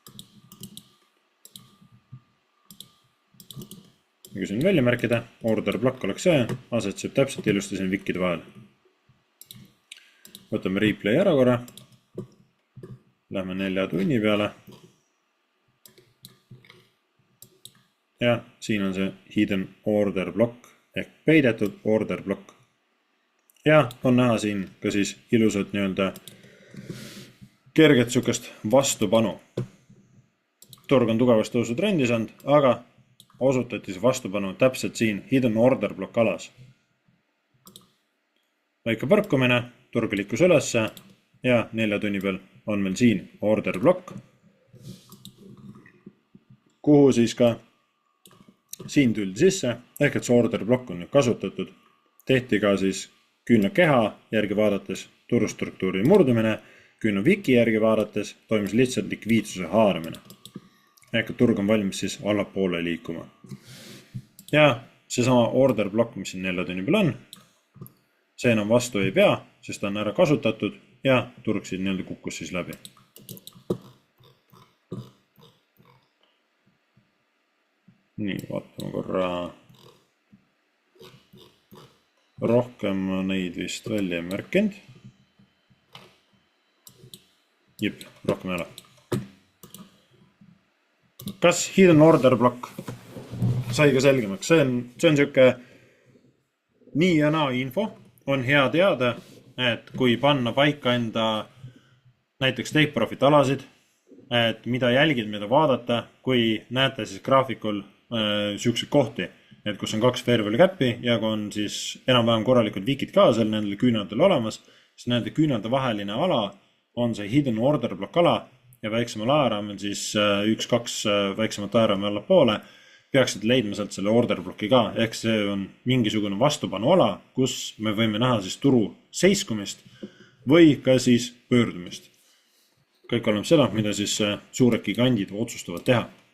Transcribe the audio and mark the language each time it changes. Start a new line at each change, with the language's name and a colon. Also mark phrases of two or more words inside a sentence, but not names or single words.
Estonian: Kui siin välja märkida,
English: order blokk
Estonian: oleks see, asetseb täpselt ilusti siin vikide vahel. Võtame replay ära korra. Lähme 4 tunni peale. Ja siin on see
English: hidden order block
Estonian: ehk peidetud
English: order block.
Estonian: Ja on näha siin ka siis ilusat nii-öelda kerget sukest vastupanu. Turg on tugevasti tõusutrendis olnud, aga osutati see vastupanu täpselt siin
English: hidden order block
Estonian: alas. Väike põrkumine, turg liikus ülesse ja 4 tunni peal on meil siin
English: order block,
Estonian: kuhu siis ka siin tuldi sisse, ehk et see
English: order block
Estonian: on nüüd kasutatud. Tehti ka siis küünlakeha järgi vaadates turustruktuuri murdumine, küünlaviki järgi vaadates toimus lihtsalt likviidsuse haaramine. Ehk et turg on valmis siis allapoole liikuma. Ja seesama
English: order block,
Estonian: mis siin 4 tunni peal on, see enam vastu ei pea, sest ta on ära kasutatud ja turg siin nii-öelda kukkus siis läbi. Nii, vaatame korra. Rohkem neid vist välja ei märkinud. Jep, rohkem ei ole. Kas
English: hidden order block
Estonian: sai ka selgemaks? See on siuke nii ja naa info. On hea teada, et kui panna paika enda näiteks
English: take profit
Estonian: alasid, et mida jälgida, mida vaadata, kui näete siis graafikul siukseid kohti, et kus on 2
English: fair value cap'i
Estonian: ja kui on siis enam-vähem korralikud vikid ka seal nendel küünaldel olemas, siis nende küünalde vaheline ala on see
English: hidden order block
Estonian: ala ja väiksemal ajaraamel siis 1-2 väiksemat ajaraamel allapoole peaksid leidma sealt selle
English: order blocki
Estonian: ka, ehk see on mingisugune vastupanu ala, kus me võime näha siis turu seiskumist või ka siis pöördumist. Kõik oleneb seda, mida siis suured gigandid otsustavad teha.